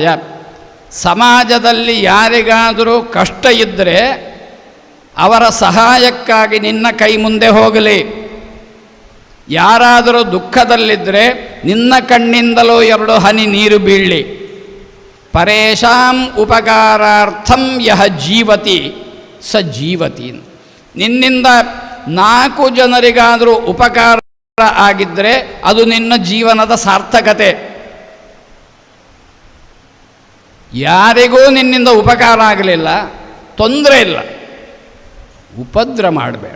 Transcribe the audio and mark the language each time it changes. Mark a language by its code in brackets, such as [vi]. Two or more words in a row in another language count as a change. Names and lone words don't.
[kn] ಸಮಾಜದಲ್ಲಿ ಯಾರಿಗಾದರೂ ಕಷ್ಟ ಇದ್ದರೆ ಅವರ ಸಹಾಯಕ್ಕಾಗಿ ನಿನ್ನ ಕೈ ಮುಂದೆ ಹೋಗಲಿ. ಯಾರಾದರೂ ದುಃಖದಲ್ಲಿದ್ದರೆ ನಿನ್ನ ಕಣ್ಣಿಂದಲೂ 2 ಹನಿ ನೀರು ಬೀಳಲಿ. [sa] ಪರೇಶಾಂ ಉಪಕಾರಾರ್ಥಂ ಯಹ ಜೀವತಿ ಸ ಜೀವತಿ. [kn] ನಿನ್ನಿಂದ 4 ಜನರಿಗಾದರೂ ಉಪಕಾರ ಆಗಿದ್ದರೆ ಅದು ನಿನ್ನ ಜೀವನದ ಸಾರ್ಥಕತೆ. ಯಾರಿಗೂ ನಿನ್ನಿಂದ ಉಪಕಾರ ಆಗಲಿಲ್ಲ, ತೊಂದರೆ ಇಲ್ಲ, ಉಪದ್ರ ಮಾಡಬೇಡ.